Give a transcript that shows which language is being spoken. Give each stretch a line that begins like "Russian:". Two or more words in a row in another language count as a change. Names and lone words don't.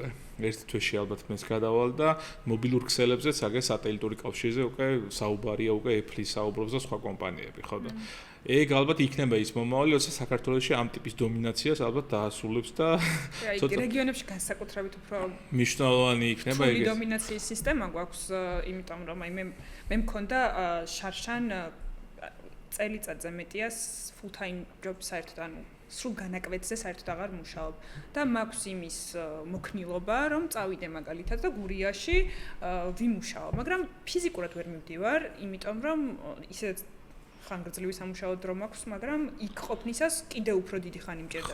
Georgian: ერთ თვეში ალბათ მეც გადავალ და მობილურ ქსელებზეც აგერ სატელიტური კავშირზე უკვე საუბარია უკვე Apple-ის საუბრობს და სხვა კომპანიები, ხო და ეგ ალბათ იქნება ის მომავალი, როცა საქართველოში ამ ტიპის დომინაციას ალბათ დაასრულებს და ცოტა რეგიონებში განსაკუთრებით უფრო მნიშვნელოვანი იქნება ეგ დომინაციის სისტემა გვაქვს, იმიტომ რომ აი მე მქონდა შარშან წელიწადზე მეტია
English: full time job
Georgian: საერთოდ ანუ სრულ განაკვეთზე საერთოდ აღარ მუშაობ და მაქვს იმის მოქნილობა რომ წავიდე მაგალითად და გურიაში ვიმუშაო, მაგრამ ფიზიკურად ვერ მივდივარ, იმიტომ რომ ისე ხანგრძლივი სამუშაო დრო მაქვს, მაგრამ იქ ყოფნისას კიდე უფრო დიდი ხანი მჭირდება.